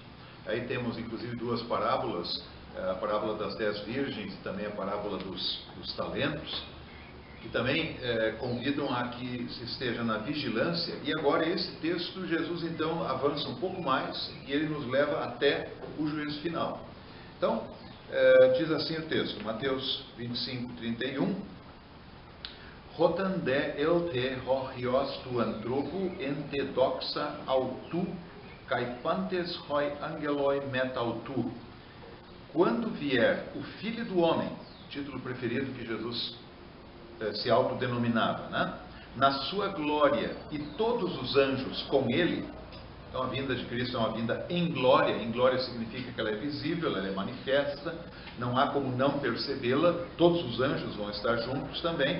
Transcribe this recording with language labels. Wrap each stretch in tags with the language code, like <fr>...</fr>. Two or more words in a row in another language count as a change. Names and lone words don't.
<pt>Aí temos inclusive duas parábolas, a parábola das 10 virgens e também a parábola dos talentos, que também convidam a que se esteja na vigilância. E agora esse texto, Jesus então avança um pouco mais e ele nos leva até o juízo final. Então, diz assim o texto, Mateus 25, 31,</pt> <el>Ὅταν δὲ ἔλθῃ ὁ υἱὸς τοῦ ἀνθρώπου ἐν τῇ δόξῃ αὐτοῦ καὶ πάντες οἱ ἄγγελοι μετ' αὐτοῦ.</el> <pt>Quando vier o Filho do Homem, título preferido que Jesus se autodenominava, né? Na sua glória e todos os anjos com ele. Então a vinda de Cristo é uma vinda em glória significa que ela é visível, ela é manifesta, não há como não percebê-la, todos os anjos vão estar juntos também.</pt>